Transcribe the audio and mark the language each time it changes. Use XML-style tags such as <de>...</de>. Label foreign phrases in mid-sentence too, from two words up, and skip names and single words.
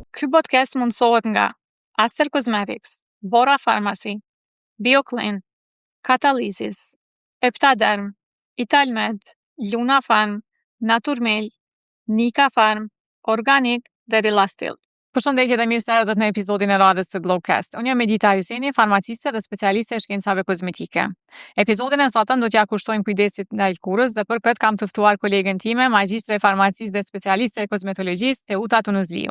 <sq>podcast mundësohet nga Aster Cosmetics, Bora Pharmacy, BioClean, Catalysis, Eptaderm, Italmed, Luna Farm, Naturmel, Nika Farm, Organic dhe Relastil. Përshëndetje dhe mirë se erdhët në episodin e radhës të Glowcast. Unë jam Edita Juseni, farmaciste dhe specialiste e shkencave kozmetike. Episodin e sotëm do t'ja kushtojmë kujdesit ndaj lëkurës dhe për këtë kam të ftuar kolegen time, magjistre e farmacisë dhe specialiste e kozmetologjisë, Teuta Tunuzliu.</sq>